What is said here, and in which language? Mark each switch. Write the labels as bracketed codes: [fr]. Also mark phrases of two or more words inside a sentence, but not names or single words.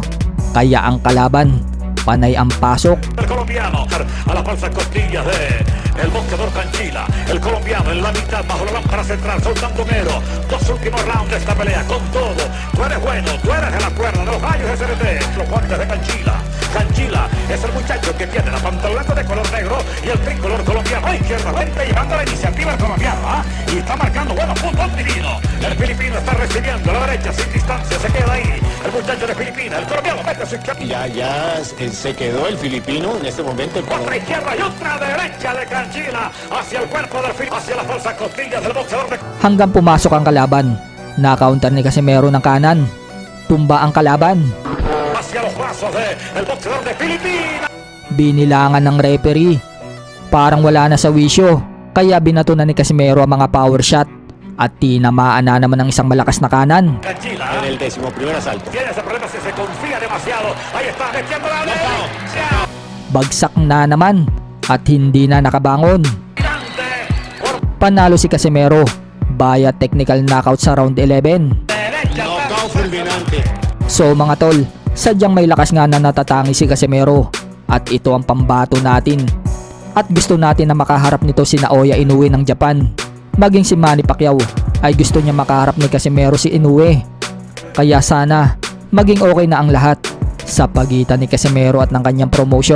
[tl] Kaya ang kalaban, panay ang pasok. [es] El colombiano a las falsas costillas de el boxeador Canchila. El colombiano en la mitad bajo la lámpara central soltando mero. Dos últimos rounds de esta pelea con todo. Tú eres bueno, tú eres de la cuerda de los gallos SRT. Los guantes de Canchila. Canchila es el muchacho que tiene la pantaloneta de color negro y el tricolor colombiano fue izquierda, lenta llevando la iniciativa el colombiano, ¿ah? Y está marcando buenos puntos divino. El filipino está recibiendo a la derecha sin distancia, se queda ahí. El muchacho de Filipinas, el colombiano mete su izquierda. Ya se quedó el filipino en este momento. Otra izquierda y otra derecha de Canchila hacia el cuerpo del filipino, hacia las falsas costillas del boxeador de [tl] Hanggang pumasok ang kalaban. Na-counter ni Casimero ng kanan. Tumba ang kalaban. [es] hacia los brazos del boxeador de Filipinas. [tl] Binilangan ng referee. Parang wala na sa wisyo. Kaya binato na ni Casimero ang mga [en] power shot. [tl] At tinamaan na naman ng isang malakas na kanan. [es] Canchila En el 11º asalto. tiene ese problema si se confía demasiado. Ahí está metiendo la derecha. [tl] Bagsak na naman. At hindi na nakabangon. [es] Tirante por [tl] Panalo si Casimero via [en] technical knockout [tl] sa round 11. [es] derecha. Knockout fulminante. [tl] So mga tol, sadyang may lakas nga na natatangi si Casimero. At ito ang pambato natin. At gusto natin na makaharap nito si Naoya Inoue ng Japan. Maging si Manny Pacquiao ay gusto niya makaharap ni Casimero si Inoue. Kaya sana maging okay na ang lahat sa pagitan ni Casimero at ng kanyang promotion.